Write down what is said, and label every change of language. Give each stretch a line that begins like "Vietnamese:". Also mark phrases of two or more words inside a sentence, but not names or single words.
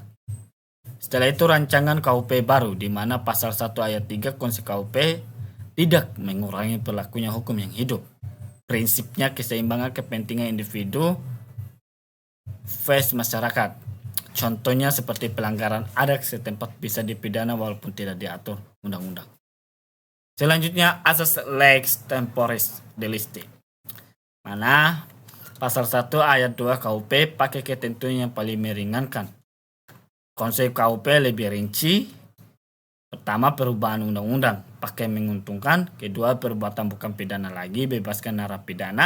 Indonesian: Setelah itu, rancangan KUP baru, di mana pasal 1 ayat 3 konsep KUP tidak mengurangi berlakunya hukum yang hidup. Prinsipnya, keseimbangan kepentingan individu versus masyarakat. Contohnya seperti pelanggaran adat setempat bisa dipidana walaupun tidak diatur undang-undang. Selanjutnya, asas
Latin: lex temporis delicti,
Indonesian: mana pasal 1 ayat 2 KUP pakai ketentuan yang paling meringankan. Konsep KUP lebih rinci. Pertama, perubahan undang-undang pakai menguntungkan. Kedua, perbuatan bukan pidana lagi, bebaskan narapidana.